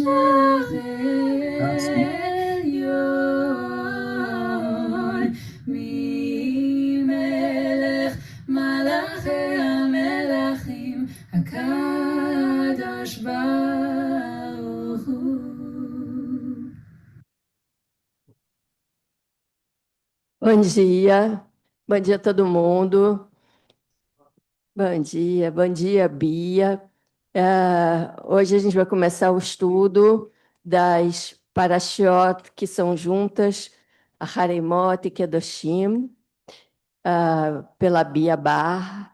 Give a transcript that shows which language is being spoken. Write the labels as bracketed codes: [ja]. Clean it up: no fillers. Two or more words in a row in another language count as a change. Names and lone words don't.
[pt] Assim, [he] עליון, ממלך מלאכי המלכים הקדוש ברוך הוא. [pt] Bom dia a todo mundo. Bom dia, Bia. Hoje a gente vai começar o estudo das parashiot que são juntas, a Haremot e Kedoshim, pela Bia Bar.